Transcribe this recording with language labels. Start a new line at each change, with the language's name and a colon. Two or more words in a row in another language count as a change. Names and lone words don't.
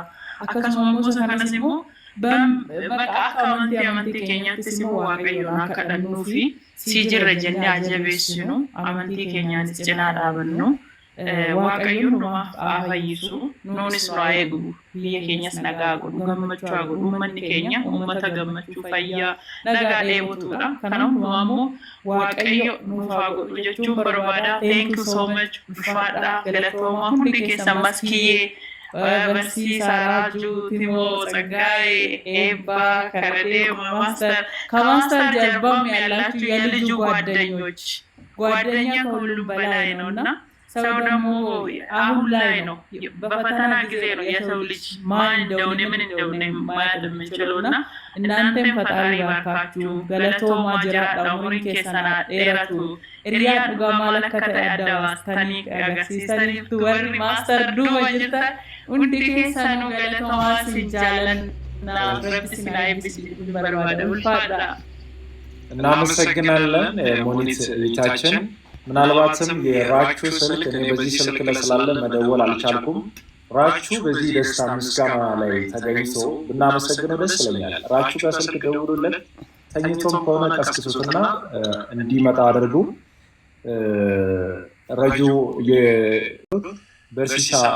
Oromo: Akkasuma gosa kanas immoo bakka akka amantii keenyaattis immoo waaqayyoon akka kadhannuu fi si jirra jennee ajabeessinu amantii keenyaanis cinaa dhaabannu waaqayyoon numaaf haa fayyisu nuunis nu haa eegu biyya keenyas nagaa godhu gammachuu haa godhu uummanni keenya uummata gammachuu fayyaa nagaa dheebotudha. Kanaaf nu ammoo waaqayyo nuuf haa godhu jechuun barbaada.
English: Thank you so much.
Oromo: Ulfaadhaa galatoomaa hundi keessan maskiyyee barsiisaa Raajuu Timoo Tsaggaayee Eebbaa Karadeema
Amharic: ከማስተር ጀርባም ያላችሁ የልጁ ጓደኞች ጓደኛ ከሁሉም በላይ ነውና ሰው ደግሞ አሁን ላይ ነው በፈተና ጊዜ ነው የሰው ልጅ ማን እንደሆነ ምን እንደሆነ ማየት የምንችለውና እናንተም ፈጣሪ ባርካችሁ
Oromo: galatoomaa jiraadhaa umriin keessana dheeratu iriyaan dhugaa malakkata adda baastanii agarsiisaniiftu warri maaster duuba jirtan hundi keessanuu galatomaa si jaalanna rabbi si haa eebbisu barbaada. ulfaadha.
Amharic: እናመሰግናለን ሞኒት ልጃችን። ምናልባትም የራቹ ስልክ እኔ በዚህ ስልክ ላይ ስላለ መደወል አልቻልኩም። ራቹ በዚህ ደስታ ምስጋና ላይ ተገኝቶ ብናመሰግነው ደስ ይለኛል። ራቹ ጋር ስልክ ደውሉለት፣ ተኝቶም ከሆነ ቀስቅሱትና እንዲመጣ አድርጉ። ረጁ የበርሲሳ